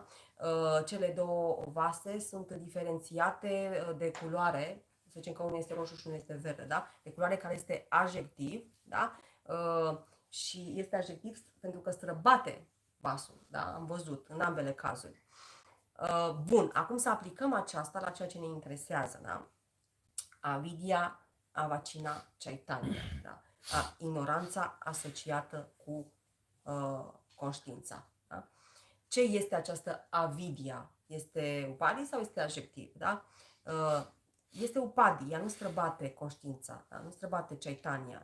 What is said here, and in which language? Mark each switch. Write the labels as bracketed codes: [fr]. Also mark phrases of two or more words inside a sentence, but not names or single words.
[ro] Cele două vase sunt diferențiate de culoare, să zicem că unul este roșu și unul este verde, da? De culoare care este adjectiv, da? Și este adjectiv pentru că străbate vasul, da? Am văzut în ambele cazuri. Bun, acum să aplicăm aceasta la ceea ce ne interesează, da? [sa] अविद्या, अवच्छिन्न, चैतन्य, [ro] da? Ignoranța asociată cu conștiința, da? Ce este această avidya? Este upadi sau este adjectiv, da? Este upadi, ea nu străbate conștiința, da? Nu străbate chaitanya.